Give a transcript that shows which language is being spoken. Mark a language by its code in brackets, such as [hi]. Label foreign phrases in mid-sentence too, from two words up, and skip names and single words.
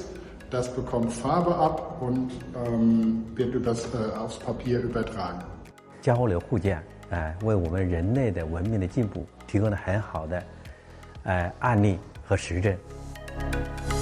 [de] Das bekommt Farbe ab und wird aufs Papier übertragen. [zh] 交流互鉴，为我们人类的文明的进步提供了很好的案例和实证。